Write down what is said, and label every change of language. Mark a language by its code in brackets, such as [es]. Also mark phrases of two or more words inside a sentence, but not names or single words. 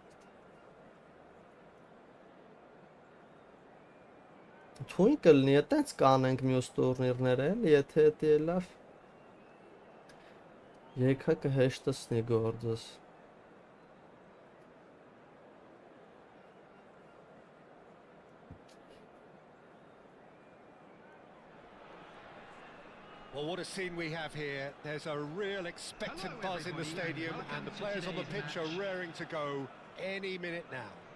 [hy] Թույն կլնի, այտենց կանենք մյուս տուրնիրներ էլի, եթե էտի էլավ Եկա կհեշտսնի գործս [en] Well, what a scene we have here. There's a real expectant buzz in the stadium and the players on the pitch are raring to go any minute now.